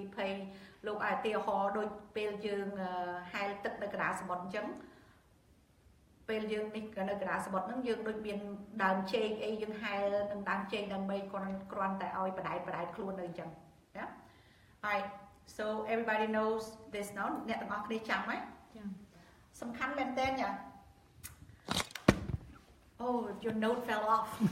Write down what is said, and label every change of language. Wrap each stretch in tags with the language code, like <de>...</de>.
<km>យលោកឲ្យឧទាហរណ៍ដូចពេលយើងហែលទឹកនៅកណ្ដាលសមុទ្រអញ្ចឹងពេលយើងនេះនៅកណ្ដាលសមុទ្រហ្នឹងយើងដូចមានដើមចេកអីយើងហែលនឹងដើមចេកដើម្បីគ្រាន់តែឲ្យបដែតខ្លួននៅអញ្ចឹង Yeah.</km> <en>Alright. So everybody knows this now.</en> <km>អ្នកទាំងអស់គ្នាចាំហ៎សំខាន់មែនតើញ៉ា</km> <en>Oh, your note fell off.</en>